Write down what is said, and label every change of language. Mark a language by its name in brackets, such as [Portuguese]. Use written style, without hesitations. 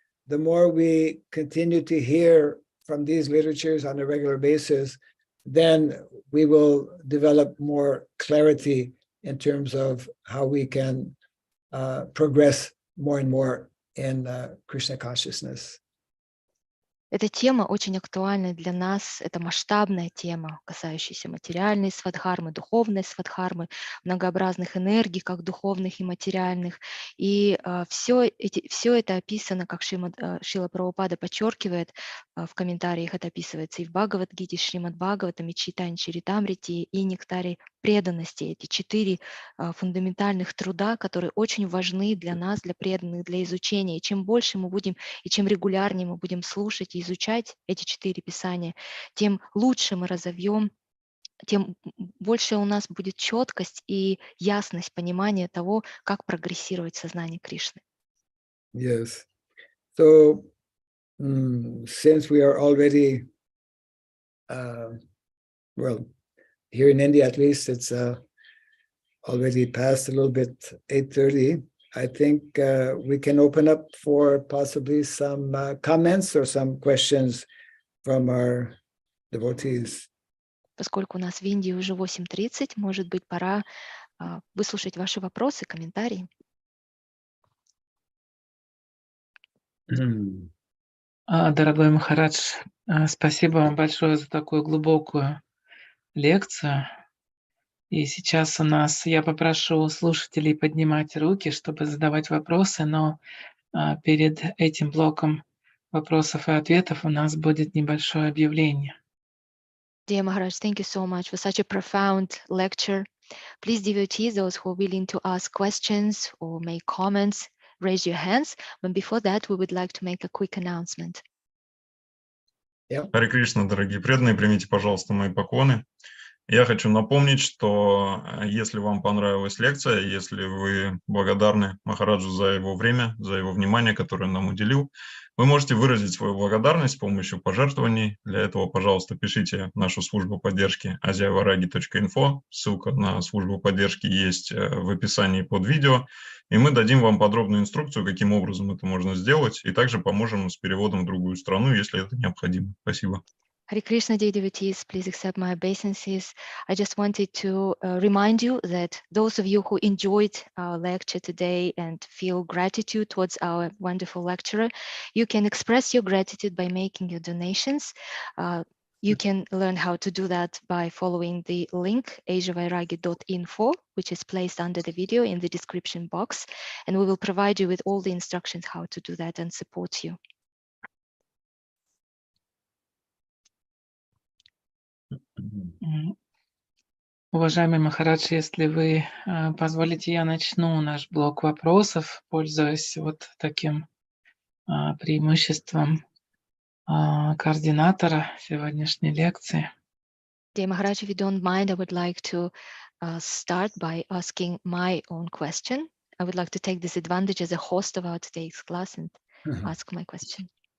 [English] The more we continue to hear from these literatures on a regular basis, then we will develop more clarity in terms of how we can progress more and more in Krishna consciousness. [Russian] Эта тема очень актуальна для нас. Это масштабная тема, касающаяся материальной свадхармы, духовной свадхармы, многообразных энергий, как духовных и материальных. И все это описано, как Шрила Прабхупада подчеркивает, в комментариях это описывается и в Бхагавад-гите, Шримад Бхагаватам, и Чайтанья Чаритамрите, и Нектаре преданности. Эти 4 фундаментальных труда, которые очень важны для нас, для преданных, для изучения. И чем больше мы будем, и чем регулярнее мы будем слушать и изучать эти 4 писания, тем лучше мы разовьем, тем больше у нас будет четкость и ясность понимания того, как прогрессировать в сознании Кришны. [English] Yes. So, since we are already, well, here in India at least, it's already past a little bit 8:30. I think we can open up for possibly some comments or some questions from our devotees. [Russian] Поскольку у нас в Индии уже 8:30, может быть, пора выслушать ваши вопросы, комментарии. Дорогой Махарадж, спасибо вам большое за такую глубокую лекцию. И сейчас я попрошу слушателей поднимать руки, чтобы задавать вопросы, но перед этим блоком вопросов и ответов у нас будет небольшое объявление. [English] Dear Maharaj, thank you so much for such a profound lecture. Please, devotees, those who are willing to ask questions or make comments, raise your hands. But before that, we would like to make a quick announcement. [Russian] Харе Кришна, дорогие преданные, примите, пожалуйста, мои поклоны. Я хочу напомнить, что если вам понравилась лекция, если вы благодарны Махараджу за его время, за его внимание, которое он нам уделил, вы можете выразить свою благодарность с помощью пожертвований. Для этого, пожалуйста, пишите в нашу службу поддержки aziavaragi.info. Ссылка на службу поддержки есть в описании под видео. И мы дадим вам подробную инструкцию, каким образом это можно сделать, и также поможем с переводом в другую страну, если это необходимо. Спасибо. [English] Hare Krishna, dear devotees, please accept my obeisances. I just wanted to remind you that those of you who enjoyed our lecture today and feel gratitude towards our wonderful lecturer, you can express your gratitude by making your donations. You can learn how to do that by following the link aziavaragi.info, which is placed under the video in the description box, and we will provide you with all the instructions how to do that and support you. [Russian] Уважаемый Махарадж, если вы позволите, я начну наш блок вопросов, пользуясь вот таким преимуществом координатора сегодняшней лекции. [English] Dear Maharaj, if you don't mind, I would like to start by asking my own question. I would like to take this advantage as a host of our today's class and ask my question.